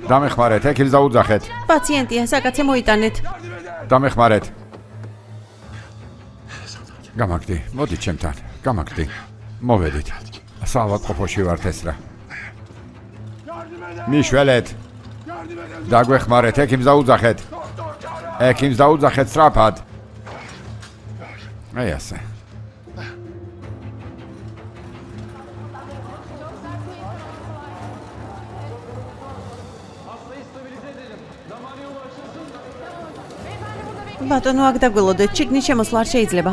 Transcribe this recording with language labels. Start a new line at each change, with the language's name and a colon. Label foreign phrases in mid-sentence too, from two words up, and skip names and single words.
Georgian: დამეხმარეთ, ეკილს დაუძახეთ. პაციენტია, საკაცე მოიტანეთ.
Turkish: Yardım edin.
Georgian: დამეხმარეთ. გამაგდი, მოდი ჩემთან. გამაგდი. მოვედით. საავადმყოფოში ვართ Esra.
Turkish: Yardım edin.
Georgian: მიშველეთ.
Turkish: Yardım edin.
Georgian: დაგვეხმარეთ, ეკიმს დაუძახეთ.
Turkish: Doktor çağırın.
Georgian: ეკიმს დაუძახეთ სწრაფად. აი ასე. ბატონო, აქ დაგველოდეთ, ჩიგნის შემოსვლა არ შეიძლება.